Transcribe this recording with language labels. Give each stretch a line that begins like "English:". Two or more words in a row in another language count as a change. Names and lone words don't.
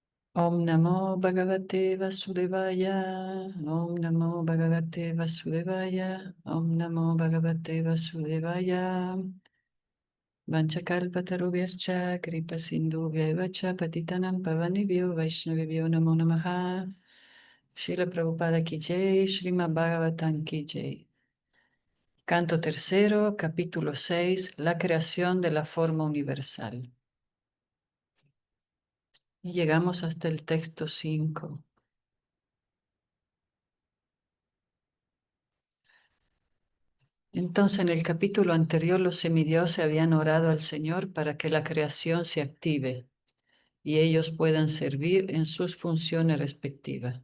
Sanskrit: ॐ नमो भगवते वासुदेवाय। ॐ नमो भगवते वासुदेवाय. ॐ नमो भगवते वासुदेवाय। वाञ्छाकल्पतरुभ्यश्च कृपा सिन्धुभ्य एव च पतितानां पावनेभ्यो वैष्णवेभ्यो नमो नमः.
Hindi: श्रील प्रभुपाद की जय, श्रीमद् भागवतम् की जय.
Spanish: Canto tercero, capítulo 6, la creación de la forma universal. Y llegamos hasta el texto 5. Entonces, en el capítulo anterior, los semidioses habían orado al Señor para que la creación se active y ellos puedan servir en sus funciones respectivas.